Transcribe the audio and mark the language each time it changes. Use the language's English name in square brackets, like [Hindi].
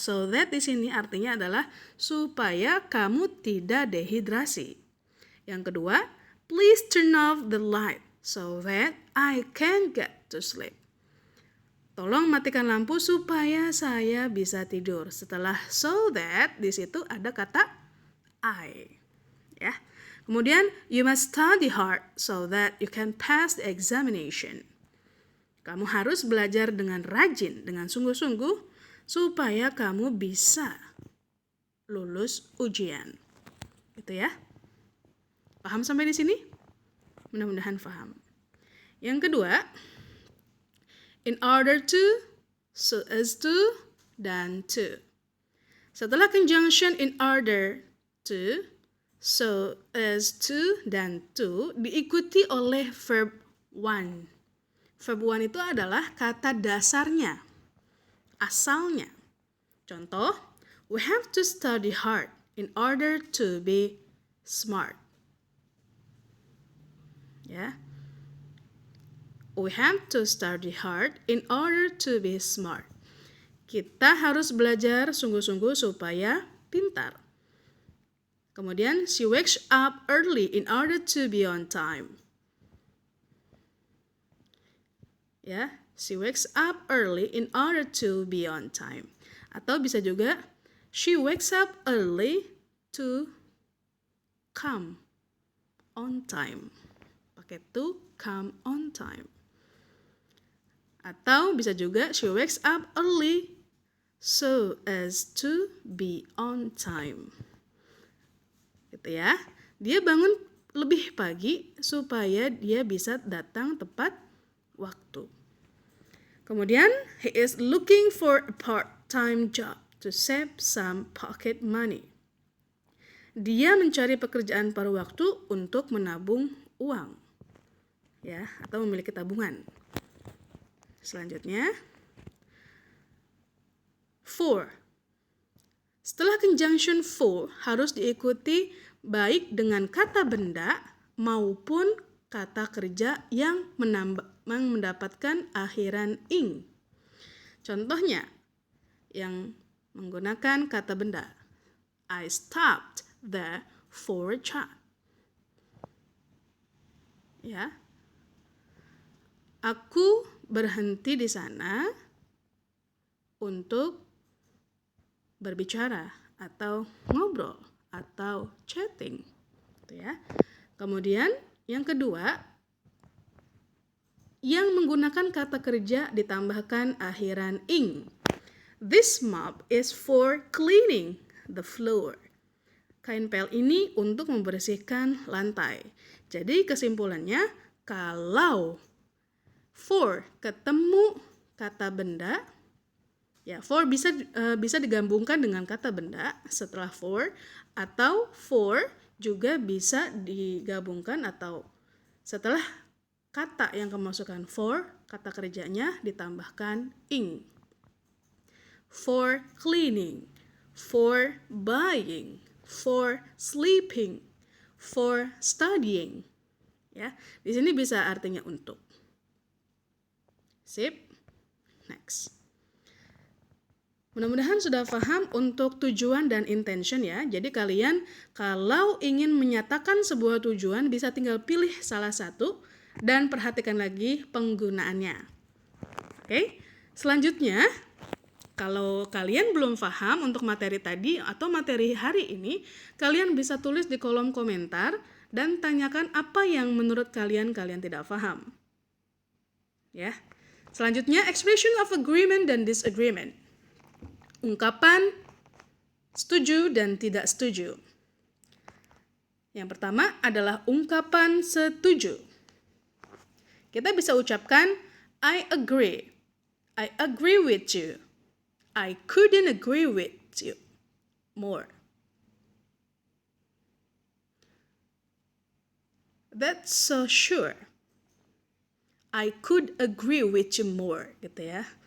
[Indonesian] So that di sini artinya adalah supaya kamu tidak dehidrasi. Yang kedua, [English] please turn off the light so that I can get to sleep. [Indonesian] Tolong matikan lampu supaya saya bisa tidur. Setelah so that, di situ ada kata I. Ya. Kemudian, [English] you must study hard so that you can pass the examination. [Indonesian] Kamu harus belajar dengan rajin, dengan sungguh-sungguh, supaya kamu bisa lulus ujian. Gitu ya. Paham sampai di sini? Mudah-mudahan paham. Yang kedua, in order to, so as to, dan to. Setelah conjunction in order to, so as to, dan to, diikuti oleh verb one. Verb one itu adalah kata dasarnya, asalnya. Contoh, [English] we have to study hard in order to be smart. Ya. We have to study hard in order to be smart. [Indonesian] Kita harus belajar sungguh-sungguh supaya pintar. Kemudian, [English] she wakes up early in order to be on time. [Indonesian] Ya, [English] she wakes up early in order to be on time. [Indonesian] Atau bisa juga, [English] she wakes up early to come on time. [Indonesian] Pakai [English] to come on time. [Indonesian] Atau bisa juga, [English] she wakes up early so as to be on time. [Indonesian] Gitu ya. Dia bangun lebih pagi supaya dia bisa datang tepat waktu. Kemudian, [English] he is looking for a part-time job to save some pocket money. [Indonesian] Dia mencari pekerjaan paruh waktu untuk menabung uang. Ya, atau memiliki tabungan. Selanjutnya, for. Setelah conjunction for harus diikuti baik dengan kata benda maupun kata kerja yang mendapatkan akhiran ing. Contohnya, yang menggunakan kata benda. [English] I stopped there for a chat. [Indonesian] Ya. Aku berhenti di sana untuk berbicara atau ngobrol atau chatting. Gitu ya. Kemudian yang kedua, yang menggunakan kata kerja ditambahkan akhiran ing. [English] This mop is for cleaning the floor. [Indonesian] Kain pel ini untuk membersihkan lantai. Jadi kesimpulannya, kalau for ketemu kata benda, ya for bisa digabungkan dengan kata benda setelah for, atau for juga bisa digabungkan atau setelah kata yang kemasukan for, kata kerjanya ditambahkan ing. [English] For cleaning, for buying, for sleeping, for studying. [Indonesian] Ya, di sini bisa artinya untuk. Sip. Next. Mudah-mudahan sudah paham untuk tujuan dan intention ya. Jadi kalian kalau ingin menyatakan sebuah tujuan bisa tinggal pilih salah satu dan perhatikan lagi penggunaannya. Oke. Selanjutnya, kalau kalian belum paham untuk materi tadi atau materi hari ini, kalian bisa tulis di kolom komentar dan tanyakan apa yang menurut kalian tidak paham. Ya. Selanjutnya, expression of agreement dan disagreement. Ungkapan setuju dan tidak setuju. Yang pertama adalah ungkapan setuju. Kita bisa ucapkan [English] I agree with you. I couldn't agree with you more. That's so sure. I could agree with you more, [Indonesian] gitu ya.